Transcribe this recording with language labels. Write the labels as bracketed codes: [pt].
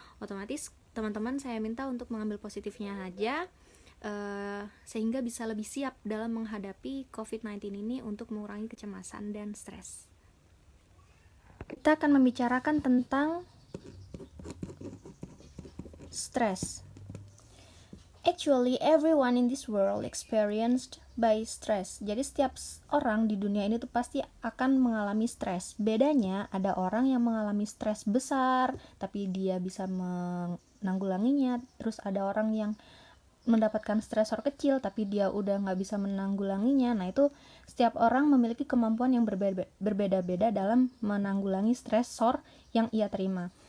[id] Otomatis teman-teman saya minta untuk mengambil positifnya aja, sehingga bisa lebih siap dalam menghadapi COVID-19 ini untuk mengurangi kecemasan dan stres. Kita akan membicarakan tentang stress. [en] Actually, everyone in this world experienced by stress. [id] Jadi setiap orang di dunia ini tuh pasti akan mengalami stres. Bedanya ada orang yang mengalami stres besar, tapi dia bisa menanggulanginya. Terus ada orang yang mendapatkan stresor kecil tapi dia udah nggak bisa menanggulanginya. Nah, itu setiap orang memiliki kemampuan yang berbeda-beda dalam menanggulangi stresor yang ia terima.